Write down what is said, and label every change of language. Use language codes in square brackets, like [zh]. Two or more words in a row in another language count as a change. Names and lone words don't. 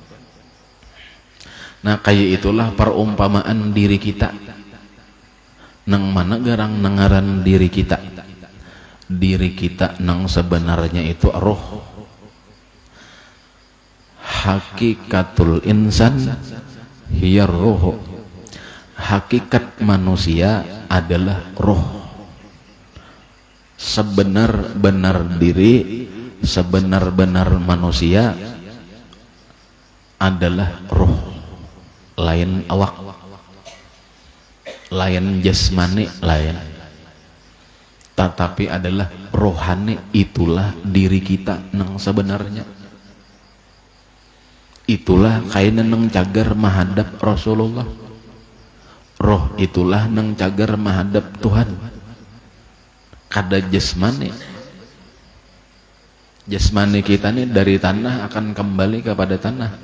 [id] Nah kayak itulah perumpamaan diri kita. [bjn] Nang mana garang nangaran diri kita. Diri kita nang sebenarnya itu roh. [ar] حقيقة الإنسان هي الروح. [id] Hakikat manusia adalah roh. Sebenar-benar diri, sebenar-benar manusia adalah roh, lain awak, lain jasmani, lain, tetapi adalah rohani. [bjn] Itulah diri kita nang sebenarnya. Itulah kainan nang cagar mahadap Rasulullah. Roh itulah nang cagar mahadap Tuhan. Kada jasmani. [id] Jasmani kita nih dari tanah akan kembali kepada tanah.